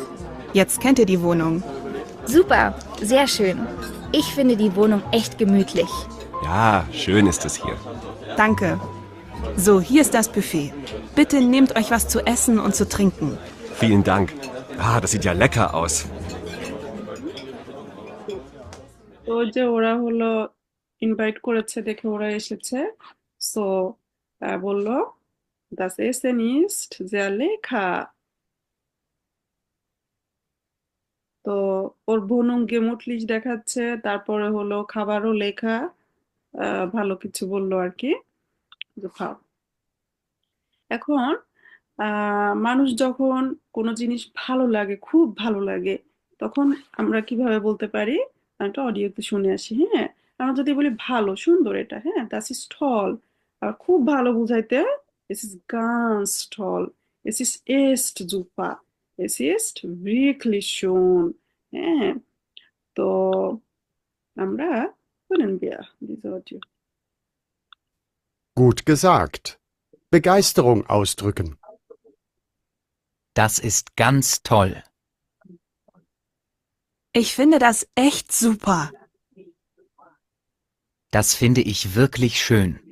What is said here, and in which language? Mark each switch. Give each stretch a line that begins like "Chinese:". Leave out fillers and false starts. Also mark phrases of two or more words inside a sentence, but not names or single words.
German: Jetzt kennt ihr die Wohnung. Super, sehr schön. Ich finde die Wohnung echt gemütlich. Ja, schön ist es hier. Danke. So, hier ist das Buffet. Bitte nehmt euch was zu essen und zu trinken. Vielen Dank. Ah, das sieht ja lecker aus.
Bangla: তো ওই যে ওরা হলো ইনভাইট করেছে দেখে ওরা এসেছে সো বললো
German: das Essen ist sehr lecker
Bangla: তো ওর
German: Wohnung gemütlich
Bangla: দেখাচ্ছে তারপরে হলো খাবারও লেখা ভালো কিছু বললো আর কি যে খাও এখন মানুষ যখন কোনো জিনিস ভালো লাগে খুব ভালো লাগে তখন আমরা কিভাবে বলতে পারি একটা অডিওতে শুনে আসি হ্যাঁ আমরা যদি বলি ভালো সুন্দর এটা হ্যাঁ
German: das ist toll
Bangla: আর খুব ভালো বুঝাইতে
German: es ist ganz toll es ist echt super es ist wirklich schön
Bangla: হ্যাঁ তো আমরা
German: hören wir diese Audio Gut gesagt. Begeisterung ausdrücken. Das ist ganz toll. Ich finde das echt super. Das finde ich wirklich schön.